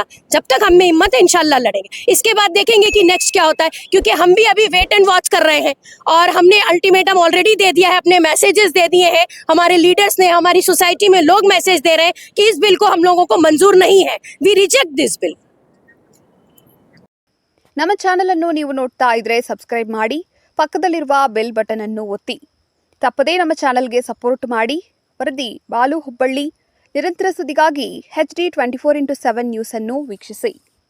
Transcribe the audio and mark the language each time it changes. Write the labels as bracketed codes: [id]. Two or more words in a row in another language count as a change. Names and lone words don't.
[hi] जब तक हम में हिम्मत है इंशाल्लाह लड़ेंगे। इसके बाद देखेंगे कि नेक्स्ट क्या होता है, क्योंकि हम भी अभी [en] wait and watch [hi] कर रहे हैं और हमने [en] ultimatum already [hi] दे दिया है, अपने मैसेजेस दे दिए हैं, हमारे लीडर्स ने, हमारी सोसाइटी में लोग मैसेज दे रहे हैं कि इस बिल को हम लोगों को मंजूर नहीं है, [en] we reject this bill. [kn] ನಮ್ಮ ಚಾನೆಲ್ ಅನ್ನು ನೀವು ನೋಡ್ತಾ ಇದ್ರೆ ಸಬ್ಸ್ಕ್ರೈಬ್ ಮಾಡಿ, ಪಕ್ಕದಲ್ಲಿರುವ ಬೆಲ್ ಬಟನ್ ಅನ್ನು ಒತ್ತಿ. ತಪ್ಪದೇ ನಮ್ಮ ಚಾನೆಲ್ಗೆ ಸಪೋರ್ಟ್ ಮಾಡಿ. ವರದಿ ಬಾಲು ಹುಬ್ಬಳ್ಳಿ. ನಿರಂತರ ಸುದ್ದಿಗಾಗಿ HD 24x7 ನ್ಯೂಸ್ ಅನ್ನು ವೀಕ್ಷಿಸಿ.